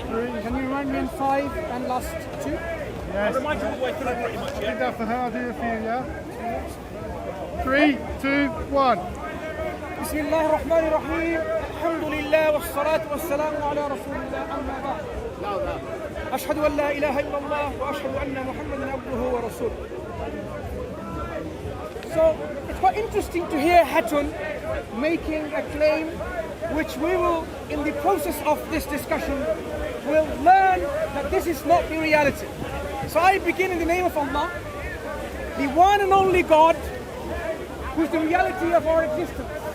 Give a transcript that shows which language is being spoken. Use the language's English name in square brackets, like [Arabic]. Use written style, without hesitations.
[English] Can you remind me in 5 and last 2? I'll remind you all the way through pretty much, I did yeah? that for her, I'll do it for you, yeah? 3, 2, 1. [Arabic] بسم الله الرحمن الرحيم الحمد لله والصلاة والسلام على رسول الله أما بعد أشهد أن لا إله إلا الله وأشهد أن محمدا عبده ورسوله. [English] So it's quite interesting to hear Hatun making a claim which we will, in the process of this discussion, will learn that this is not the reality. So I begin in the name of Allah, the one and only God, who is the reality of our existence.